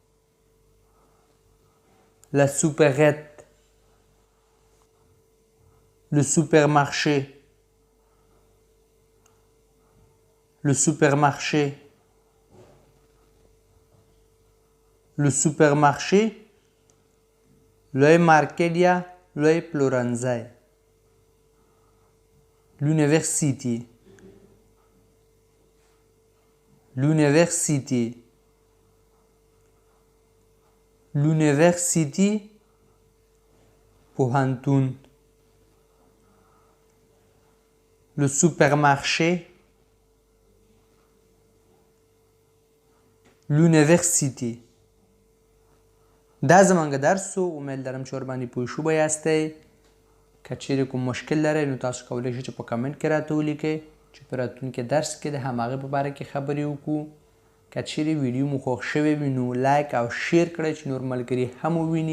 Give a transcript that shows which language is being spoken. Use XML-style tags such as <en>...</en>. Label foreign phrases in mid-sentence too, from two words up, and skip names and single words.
<fr>La supérette. Le supermarché. Le supermarché. Le supermarché.</fr> <ps>لوی مارکت یا لوی پلورنځی.</ps> <fr>L'université. L'université. L'université پوهنتون. Le supermarché. L'université.</fr> <ps>دا زمونږ درس و. امید لرم چې ورباندې پوه شوي یاستئ. که چیرې کوم مشکل لرئ نو تاسو کولی شئ چې په کمنټ کې راته ولیکئ چې په راتلونکي درس کې د هماغې په باره کې خبرې وکړو. که چیرې ویډیو مو خوښ شوی وي نو لایک او شیر کړئ چې نور ملګري هم وویني.</ps>